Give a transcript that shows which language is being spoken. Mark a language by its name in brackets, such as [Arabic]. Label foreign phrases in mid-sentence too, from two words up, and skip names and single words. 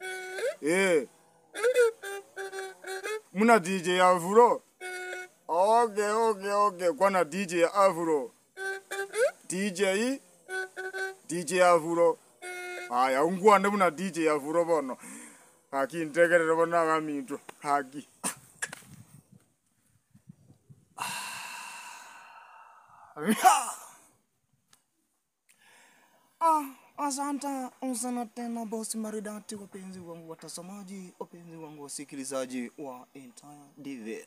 [Gusii] Muna DJ Afro. Okay. Kwana DJ Afro. DJ Afro. Aya ungwande muna DJ Afro bono. Haki ntegerere bona gaminto. [Swahili] Haki. Asante sana tena bosi maridati, wapenzi wangu watazamaji, wapenzi wangu wasikilizaji wa Entire Diva.